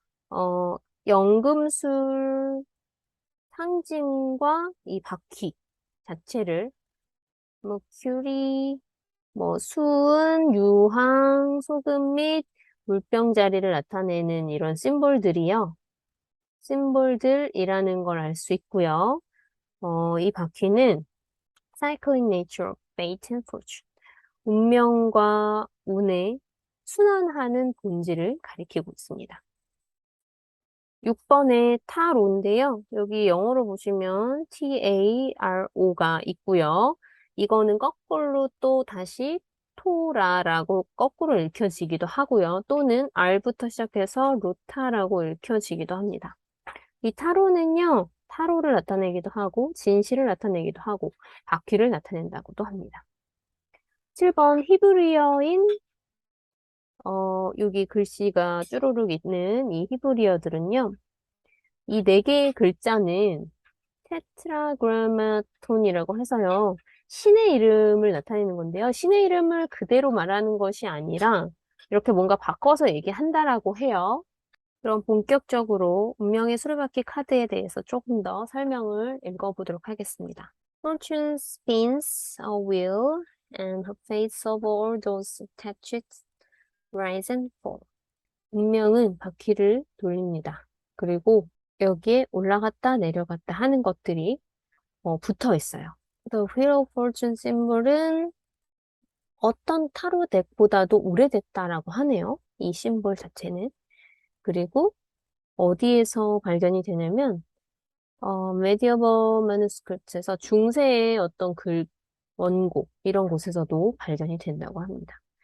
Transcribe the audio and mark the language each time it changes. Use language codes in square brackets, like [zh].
[ko] 어, 연금술 상징과 이 바퀴 자체를 뭐 큐리, 뭐 수은, 유황, 소금 및 물병자리를 나타내는 이런 심볼들이요. 심볼들이라는 걸 알 수 있고요. 이 바퀴는 [en] cycling nature of fate and fortune. [ko] 운명과 운의 순환하는 본질을 가리키고 있습니다. 6번에 타로인데요. 여기 영어로 보시면 TARO가 있고요. 이거는 거꾸로 또 다시 토라라고 거꾸로 읽혀지기도 하고요. 또는 R부터 시작해서 로타라고 읽혀지기도 합니다. 이 타로는요, 타로를 나타내기도 하고, 진실을 나타내기도 하고, 바퀴를 나타낸다고도 합니다. 7번 히브리어인, 여기 글씨가 쭈루룩 있는 이 히브리어들은요, 이 네 개의 글자는 테트라그라마톤이라고 해서요. 신의 이름을 나타내는 건데요. 신의 이름을 그대로 말하는 것이 아니라 이렇게 뭔가 바꿔서 얘기한다라고 해요. 그럼 본격적으로 운명의 수레바퀴 카드에 대해서 조금 더 설명을 읽어보도록 하겠습니다. [en] Fortune spins a wheel and her fates of all those attached rise and fall. [ko] 운명은 바퀴를 돌립니다. 그리고 여기에 올라갔다 내려갔다 하는 것들이 붙어 있어요. The Wheel of Fortune 심볼은 어떤 타로 덱보다도 오래됐다라고 하네요. 이 심볼 자체는. 그리고 어디에서 발견이 되냐면 Medieval Manuscripts에서 중세의 어떤 글, 원고 이런 곳에서도 발견이 된다고 합니다.